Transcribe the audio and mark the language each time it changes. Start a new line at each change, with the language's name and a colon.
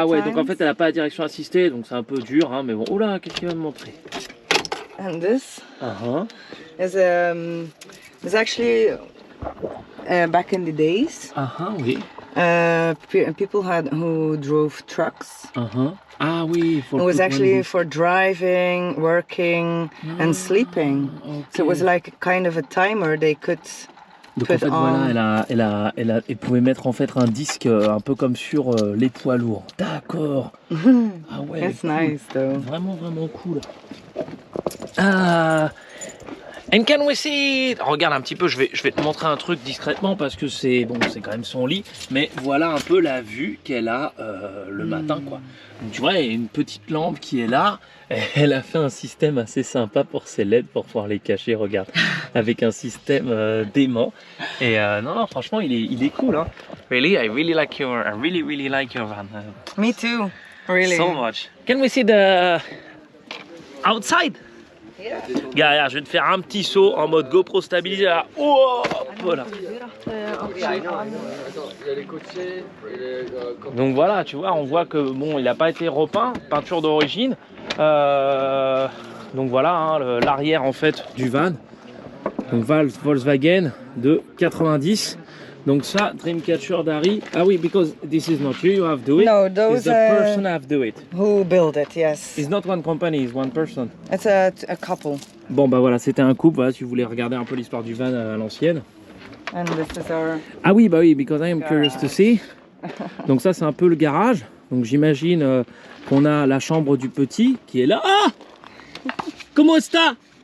French: Ah ouais, donc en fait, elle n'a pas la direction assistée, donc c'est un peu dur, hein, mais bon. Oh là, qu'est-ce qu'il va me montrer?
English: And this Uh-huh. is actually back in the days.
French: Oui.
English: People who drove trucks.
French: Ah oui,
English: It was actually for driving, working, and sleeping. So it was like a kind of a timer they could.
French: Donc en fait, voilà, elle pouvait mettre en fait un disque un peu comme sur les poids lourds. D'accord. Ah ouais.
English: That's cool. nice though.
French: Vraiment, vraiment cool.
English: And can we see?
French: Regarde un petit peu, je vais te montrer un truc discrètement parce que c'est bon, c'est quand même son lit, mais voilà un peu la vue qu'elle a le matin, quoi. Donc, tu vois, il y a une petite lampe qui est là. Elle a fait un système assez sympa pour ses LED pour pouvoir les cacher, regarde, avec un système d'aimant. Et non, franchement, il est cool, hein.
English: Really, I really like your van. Me too. Really. So much. Can we see the outside?
French: Regarde, je vais te faire un petit saut en mode GoPro stabilisé là. Oh, voilà. Donc voilà, tu vois, on voit que bon, il n'a pas été repeint, peinture d'origine. Donc voilà, hein, l'arrière en fait du van. Donc Volkswagen de 90. Donc ça, Dreamcatcher d'Harry.
English: Ah oui, because this is not you have do it. No, It's those the person have do it. who build it, yes. It's not one company, it's one person. It's a couple.
French: Bon bah voilà, c'était un couple, voilà, si vous voulez regarder un peu l'histoire du van à l'ancienne.
English: And this is our...
French: Ah oui, bah oui,
English: because I am curious to see.
French: Donc ça, c'est un peu le garage. Donc j'imagine qu'on a la chambre du petit qui est là. Ah! Comment ça?